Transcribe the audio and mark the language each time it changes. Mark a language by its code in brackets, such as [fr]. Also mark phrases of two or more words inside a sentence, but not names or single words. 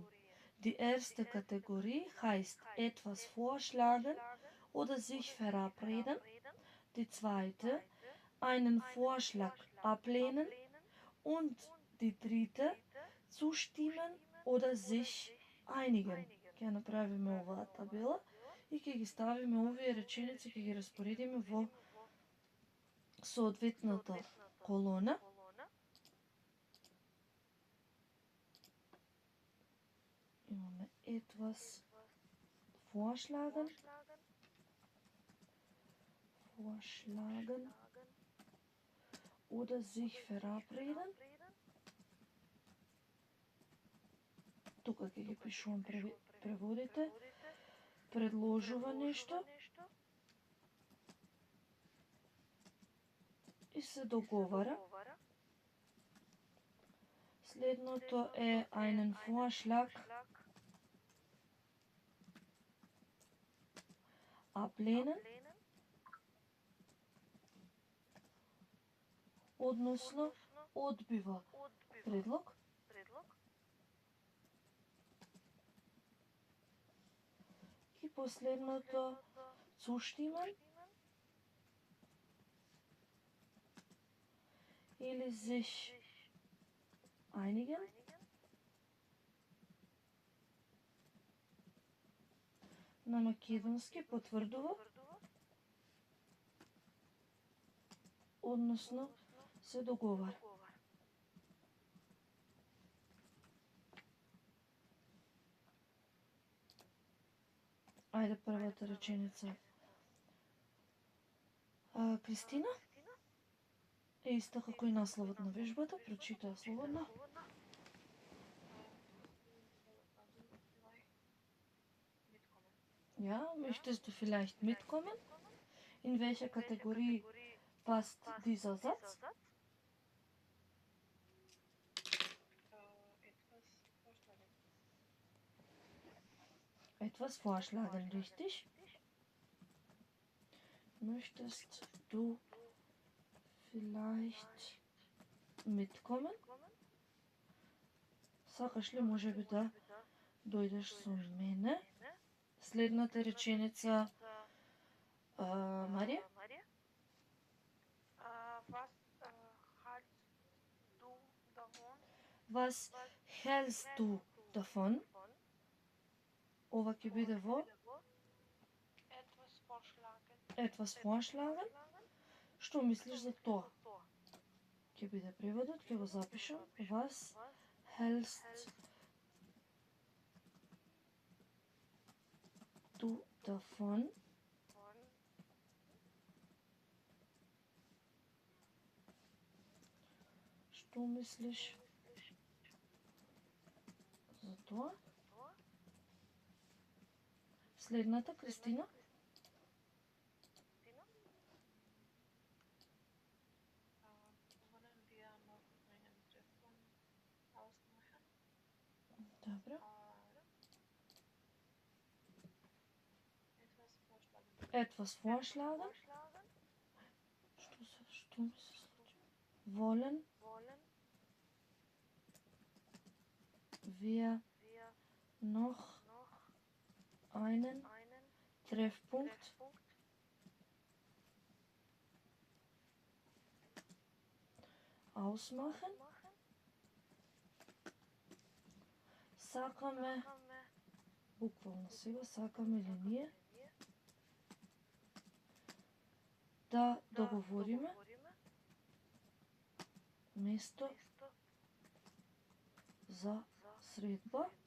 [de] Die erste Kategorie heißt etwas vorschlagen oder sich verabreden. Die zweite, einen Vorschlag ablehnen und die dritte zustimmen oder sich einigen. [mk] Ќе направиме оваа табела и ќе ги ставиме овие реченици, ќе ги распоредиме во соодветната колона. Имаме [de] etwas vorschlagen, oder sich verabreden. [mk] Тука ќе ги пишувам преводите. Предложува нешто и се договара. Следното е [de] einen Vorschlag ablehnen, [mk] односно одбива предлог. И последното zustimmen или [de] sich einigen. [mk] На македонски потврдува, односно се договара. Ајде првата реченица. Кристина е иста како и насловот на вежбата, прочитаа слободно. [de] Ja, möchtest du vielleicht mitkommen? In welcher Kategorie passt dieser Satz? Etwas vorschlagen, richtig? Möchtest du vielleicht mitkommen? [mk] Сакаш ли може би да дојдеш со мене? Следната реченица, Марија? [de] Was hältst du davon? [mk] Ова ќе биде во [de] etwas vorschlagen. [mk] Што мислиш за тоа? Ќе биде преводот, ќе го запишам. [de] Was hältst du davon? [mk] Што мислиш за тоа? Следната, Кристина. Добро. [de] Etwas vorschlagen. [mk] Што ми се случи? [de] Wollen wir noch einen Treffpunkt ausmachen? [mk] Сакаме, буквално сега, сакаме ли ние да договориме место за средба?